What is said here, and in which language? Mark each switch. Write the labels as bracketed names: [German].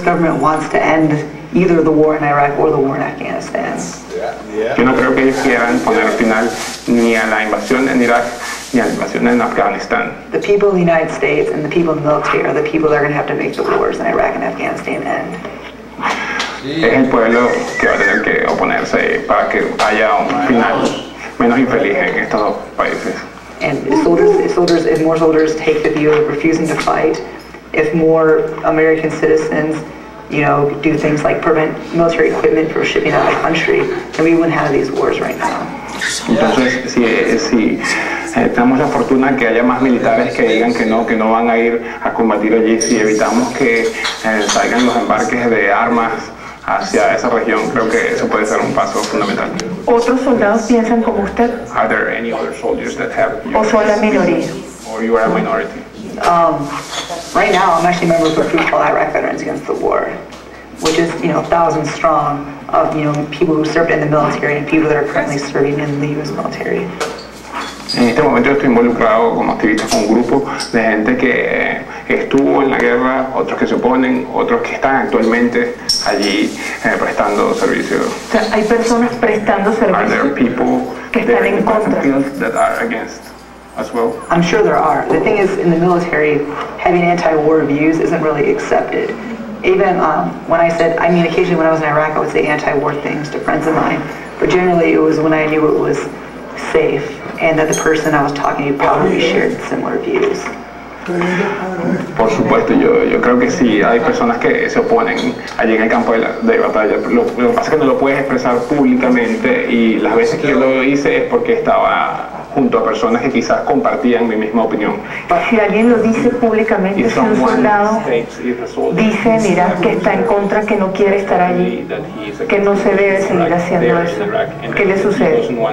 [English] government wants to end either the war in Iraq or the war in Afghanistan. [Spanish] Yo no creo que ellos quieran poner final ni a la invasión en Irak ni a la invasión en Afganistán. [English] The people of the United States and the people in the military are the people that are going to have to make the wars in Iraq and Afghanistan end. [Spanish] Es el pueblo que va a tener que oponerse para que haya un final menos infeliz en estos dos países. [English] And if more soldiers take the view of refusing to fight, if more American citizens you know, do things like prevent military equipment from shipping out of the country, then we wouldn't have these wars right now. [Spanish] Entonces, si tenemos la fortuna que haya más militares que digan que no van a ir a combatir allí, si evitamos que salgan los embarques de armas hacia esa región, creo que eso puede ser un paso fundamental. ¿Otros soldados piensan como usted? [English] Are there any other soldiers that have [Spanish] ¿O son la minoría? [English] Or you are a minority? Right now, I'm actually a member of a group called Iraq Veterans Against the War, which is, you know, thousands strong of, you know, people who served in the military and people that are currently serving in the U.S. military. [Spanish] En este momento estoy involucrado como activista con un grupo de gente que estuvo en la guerra, otros que se oponen, otros que están actualmente allí prestando servicio. O sea, hay personas prestando [English] Are there [Spanish] servicio [English] people [Spanish] que están en contra. [English] that are against as well? I'm sure there are. The thing is, in the military, having anti-war views isn't really accepted. Even when I said, I mean, occasionally when I was in Iraq, I would say anti-war things to friends of mine, but generally it was when I knew it was safe and that the person I was talking to probably shared similar views. [Spanish] Por supuesto, yo creo que sí hay personas que se oponen allí en el campo de batalla. Lo que pasa es que no lo puedes expresar públicamente y las veces que yo lo hice es porque estaba junto a personas que quizás compartían mi misma opinión. Si alguien lo dice públicamente, si un soldado dice, mira, que está en contra, que no quiere estar allí, que no se debe seguir haciendo eso, ¿qué le sucede?